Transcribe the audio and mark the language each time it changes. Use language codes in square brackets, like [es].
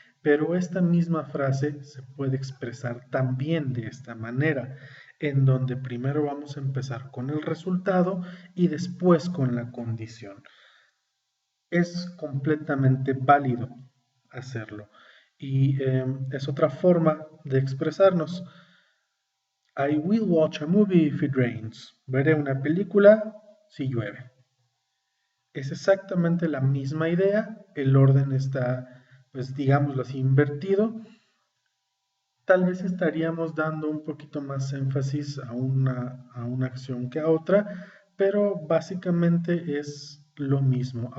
[es] Pero esta misma frase se puede expresar también de esta manera, en donde primero vamos a empezar con el resultado y después con la condición. Es completamente válido hacerlo. Y es otra forma de expresarnos. [en] I will watch a movie if it rains. [es] Veré una película si llueve. Es exactamente la misma idea, el orden está, pues digámoslo así, invertido. Tal vez estaríamos dando un poquito más énfasis a una acción que a otra, pero básicamente es lo mismo.